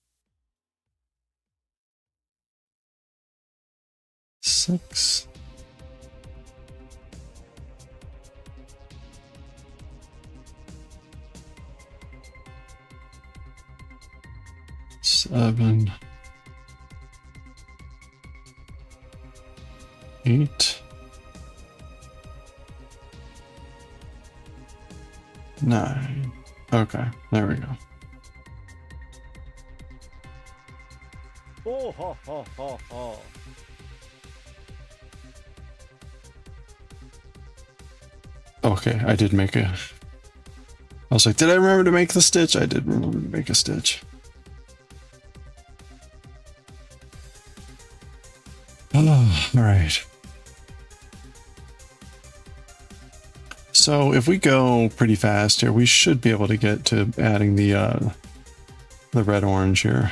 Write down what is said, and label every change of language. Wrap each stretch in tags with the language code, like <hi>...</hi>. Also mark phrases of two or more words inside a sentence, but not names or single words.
<en>6, 7, 8, 9. Okay, there we go. Oh, ho, ho, ho, ho. Okay, I did make a... I was like, did I remember to make the stitch? I did remember to make a stitch. Oh, all right. So if we go pretty fast here, we should be able to get to adding the red orange here.</en>